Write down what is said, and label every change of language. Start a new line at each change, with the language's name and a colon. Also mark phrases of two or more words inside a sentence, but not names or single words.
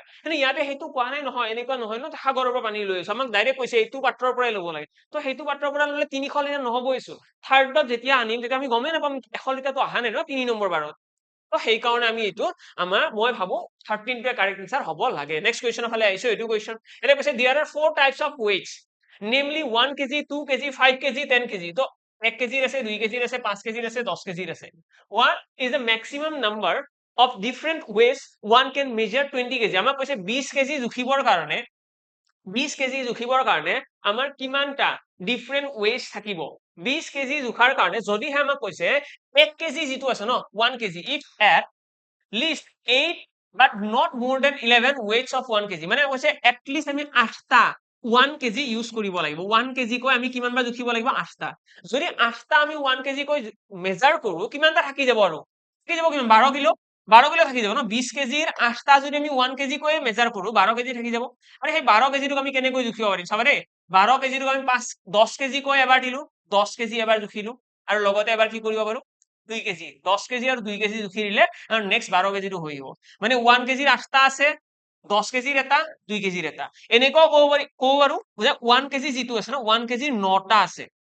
Assamese: কিন্তু ইয়াতে সেইটো কোৱা নাই নহয়, এনেকুৱা নহয় ন সাগৰৰ পৰা পানী লৈ আছো, আমাক ডাইৰেক্ট কৈছে এইটো পাত্ৰৰ পৰাই ল'ব লাগে, তো সেইটো পাত্ৰৰ পৰা ল'লে 300 লিটাৰ নহ'বই চোন, থাৰ্ডত যেতিয়া আনিম তেতিয়া আমি গমেই নাপাম 100 লিটাৰটো অহা নাই ন 3 নম্বৰ বাৰত, তো সেইকাৰণে আমি এইটো মই ভাবো 13টোৱে
English: correct answer
Assamese: হ'ব লাগে। নেক্সট কুৱেশ্যনৰ ফালে আহিছো, এইটো কুৱেশ্যন এটা কৈছে
English: there are 4 types of weights,
Assamese: নেমলি 1 কেজি, 2 কেজি, 5 কেজি, 10 কেজি, তো 1 কেজিৰ আছে, 2 কেজিৰ আছে, 5 কেজিৰ আছে, 10 কেজিৰ আছে,
English: what is the maximum number of different ways one can measure 20 কেজি,
Assamese: আমাক কৈছে 20 কেজি জুখিবৰ কাৰণে, 20 কেজি জুখিবৰ কাৰণে আমাৰ কিমানটা
English: different ways
Assamese: থাকিব, 20 কেজি জুখাৰ কাৰণে যদিহে আমাক কৈছে 1 কেজি যিটো আছে ন 1 কেজি,
English: if at least 8 but not more than 11 weights of 1 kg,
Assamese: মানে কৈছে
English: at least
Assamese: আমি 8টা 1 কেজি ইউজ কৰিব লাগিব, 1 কেজি কৈ আমি কিমান বাৰ জুখিব লাগিব 8টা, যদি 8টা আমি 1 কেজি কৈ মেজাৰ কৰো কিমানটা থাকি যাব, আৰু থাকি যাব কিমান 12 কিলো, 12 কিলো থাকি যাব ন, 20 কেজিৰ 8টা যদি আমি 1 কেজি কৈ মেজাৰ কৰো 12 কেজি থাকি যাব, আৰু সেই 12 কেজিটোক আমি কেনেকৈ জুখিব পাৰিম চাবা দেই, 12 কেজিটোক আমি 10 কেজি কৈ এবাৰ দিলো, 10 কেজি এবাৰ জুখিলো, আৰু লগতে এবাৰ কি কৰিব পাৰো 2 কেজি, 10 কেজি আৰু 2 কেজি জুখি দিলে আৰু নেক্সট 12 কেজিটো হৈ যাব, মানে 1 কেজিৰ 8টা আছে, 10 কেজিৰ এটা, 2 কেজিৰ এটা, এনেকুৱাও ক'ব পাৰো যে 1 কেজি যিটো আছে ন 1 কেজিৰ 9টা আছে,